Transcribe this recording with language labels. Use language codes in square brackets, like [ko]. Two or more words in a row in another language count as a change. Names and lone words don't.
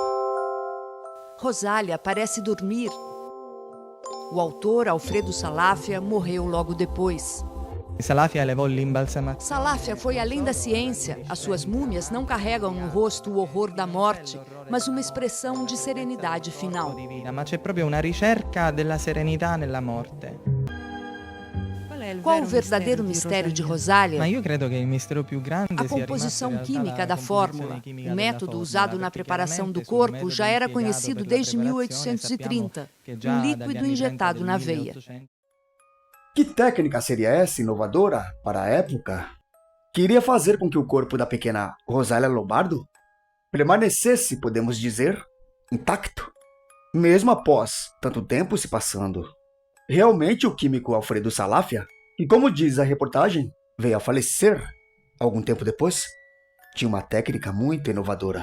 [pt] Rosália parece dormir. O autor, Alfredo Salafia, morreu logo depois. Salafia levou l'imbalsamazione. Salafia foi além da ciência. As suas múmias não carregam no rosto o horror da morte, mas uma expressão de serenidade final. [it] Ma c'è proprio una ricerca della serenità nella morte. [pt] Qual o verdadeiro mistério de Rosália? [it] Ma io credo che il mistero più grande [pt] A [it] sia [pt] composição [it] rimasto in [pt] química [it] realtà [pt] da [it] la [pt] fórmula. [it] composizione chimica [pt] O [it] della [pt] método [it] formula, [pt] usado na [it] perché [pt] preparação do [it] chiaramente [pt] corpo [it] sul [pt] já [it] metodo [pt] era [it] impiegato [pt] conhecido [it] per la [pt] desde [it] preparazione [pt] 1830. [it] sappiamo che già dagli [pt] Líquido [it] anni 30 [pt] injetado [it] del [pt] na veia. [it] 1800. [pt] Que técnica seria essa inovadora para a época que iria fazer com que o corpo da pequena Rosália Lombardo permanecesse, podemos dizer, intacto, mesmo após tanto tempo se passando? Realmente o químico Alfredo Salafia, que como diz a reportagem, veio a falecer algum tempo depois, tinha uma técnica muito inovadora.